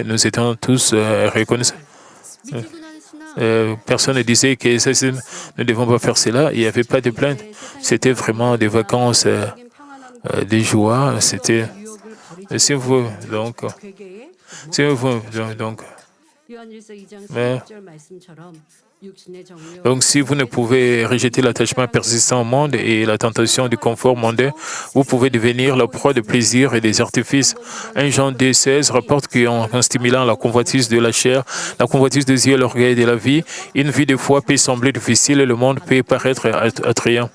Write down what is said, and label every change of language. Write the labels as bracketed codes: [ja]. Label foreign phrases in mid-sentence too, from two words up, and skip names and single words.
[fr] Nous étions tous reconnaissants. Personne ne disait que nous ne devons pas faire cela. Il n'y avait pas de plainte. C'était vraiment des vacances, des joies. C'était. Si vous, donc, [ko] 요한일서 2장 [fr] Mais [ko] 16절 말씀처럼 육신의 정욕, [fr] donc, si vous ne pouvez rejeter l'attachement persistant au monde et la tentation du confort mondain, vous pouvez devenir la proie de plaisirs et des artifices. 1 Jean 2,16 rapporte qu'en stimulant la convoitise de la chair, la convoitise des yeux, l'orgueil de la vie, une vie de foi peut sembler difficile et le monde peut paraître attrayant.